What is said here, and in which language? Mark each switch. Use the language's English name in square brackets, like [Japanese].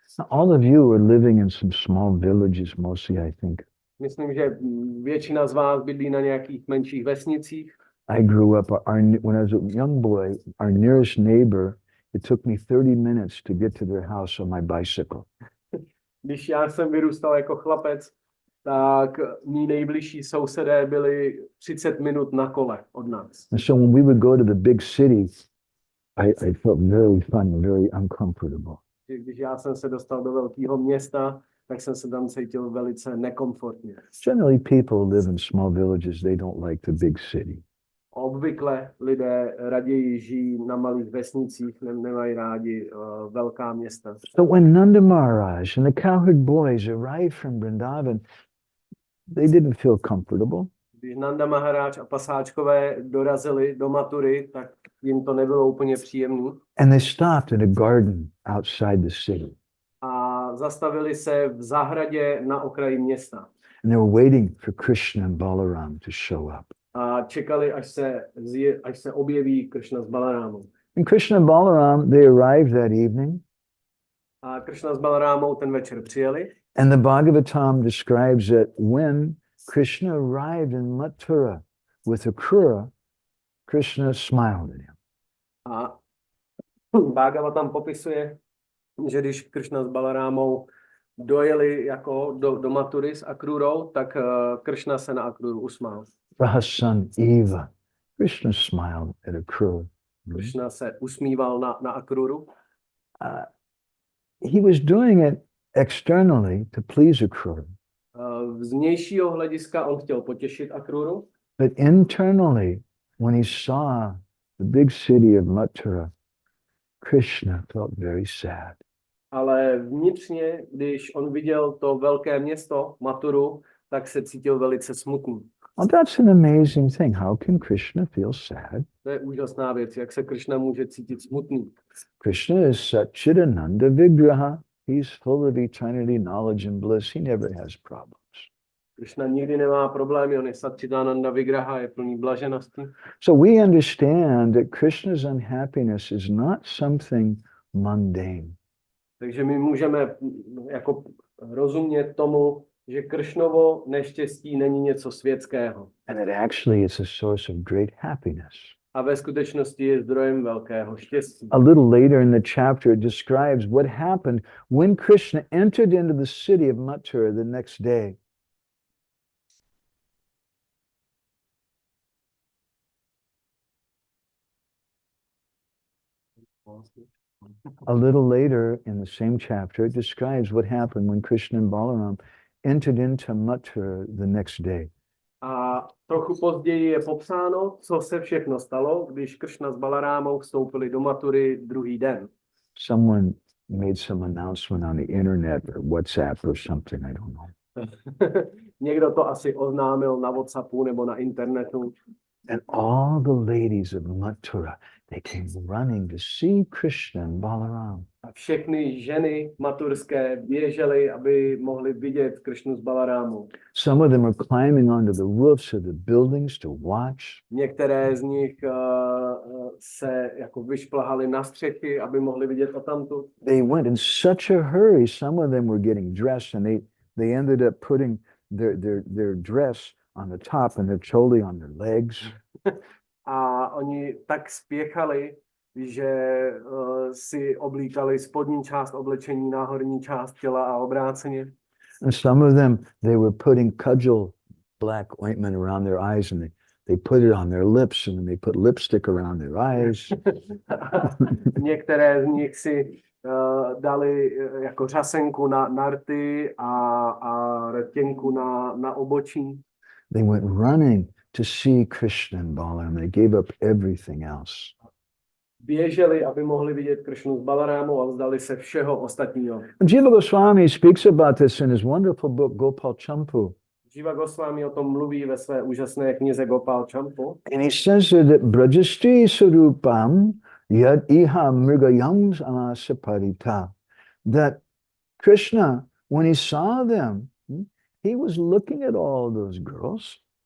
[English] All of you are living in some small villages mostly, I think. [Czech] Myslím, že většina z vás bydlí na nějakých menších vesnicích. [English] I grew up, when I was a young boy, our nearest neighbor, it took me 30 minutes to get to their house on my bicycle. [Czech] Když já jsem vyrůstal jako chlapec, tak mí nejbližší sousedé byli 30 minut na kole od nás. [English] And so when we would go to the big city, I felt very funny, very uncomfortable. [Czech] Když já jsem se dostal do velkého města, tak jsem se tam cítil velice nekomfortně. [English] Generally, people live in small villages. They don't like the big city. [Czech] Obvykle lidé raději žijí na malých vesnicích, nemají rádi velká města. [English] So when Nanda Maharaj and the cowherd boys arrived from Vrindavan, they didn't feel comfortable. [Czech] Když Nanda Maharaj a pasáčkové dorazili do Mathury, tak jim to nebylo úplně příjemné. [English] And they stopped in a garden outside the city. [Czech] A zastavili se v zahradě na okraji města. [English] And they were waiting for Krishna and Balaram to show up. [Czech] A čekali, až se objeví Krishna s Balarámou. [English] And Krishna and Balaram, they arrived that evening. [Czech] A Krishna s Balarámou ten večer přijeli. [English] And the 𝗏𝗏𝗀 describes that when Krishna arrived in Mathura with 𝗏𝗏, Krishna smiled at him. [Czech] A Bhagavatam popisuje, že když Krishna s Balarámou dojeli jako do Mathury s Akrurou, tak Krishna se na Akruru usmál. 𝗏𝗏𝗀. [English] Krishna smiled at 𝗏𝗏. [Czech] Krishna se usmíval na Akruru. [English] He was doing it externally to please 𝗏𝗏. [Czech] Z vnějšího hlediska on chtěl potěšit Akruru. [English] But internally, when he saw the big city of Mathura, Krishna felt very sad. [Czech] Ale vnitřně, když on viděl to velké město Mathuru, tak se cítil velice smutný. [English] Well, that's an amazing thing. How can Krishna feel sad? [Czech] To je úžasná věc, jak se Krishna může cítit smutný. [English] Krishna is Satchidananda Vigraha. He's full of eternity, knowledge, and bliss. He never has problems. [Czech] Krishna nikdy nemá problémy, on je Satchidananda Vigraha, je plný blaženosti. [English] So we understand that Krishna's unhappiness is not something mundane. [Czech] Takže my můžeme jako rozumět tomu, že Kršnovo neštěstí není něco světského. [English] And that actually it's a source of great happiness. [Czech] A ve skutečnosti je zdrojem velkého štěstí. [English] A little later in the chapter, it describes what happened when Krishna entered into the city of Mathura the next day. A little later in the same chapter, it describes what happened when Krishna and Balaram entered into Mathura the next day. [Czech] A trochu později je popsáno, co se všechno stalo, když Kršna s Balarámou vstoupili do Mathury druhý den. [English] Someone made some announcement on the internet or WhatsApp or something, I don't know. [Czech] Někdo to asi oznámil na WhatsAppu nebo na internetu. [English] And all the ladies of Mathura, they came running to see Krishna and Balaram. [Czech] A všechny ženy maturské běžely, aby mohly vidět Kršnu s Balarámou. [English] Some of them were climbing onto the roofs of the buildings to watch. [Czech] Některé z nich se jako vyšplhaly na střechy, aby mohli vidět odtamtud. [English] They went in such a hurry. Some of them were getting dressed, and they ended up putting their dress on the top and their choli on their legs. [Czech] A oni tak spěchali, že si oblíkali spodní část oblečení na horní část těla a obráceně. [English] And some of them, they were putting cudgel black ointment around their eyes, and they put it on their lips, and then they put lipstick around their eyes. [Czech] Některé z nich si dali jako řasenku na rty a rtěnku na obočí. [English] They went running to see Krishna and Balaram. They gave up everything else. [Czech] Běželi, aby mohli vidět Kršnu s Balarámou a vzdali se všeho ostatního. [English] Jiva Goswami speaks about this in his wonderful book 𝗶𝗀𝗀𝗀. [Czech] Jiva Goswami o tom mluví ve své úžasné knize 𝗶𝗀𝗀𝗀. [English] And he says that [Sanskrit] brajastri surupam [English] 𝗘𝗿𝗂 that Krishna, when he saw them, he was looking at all those girls.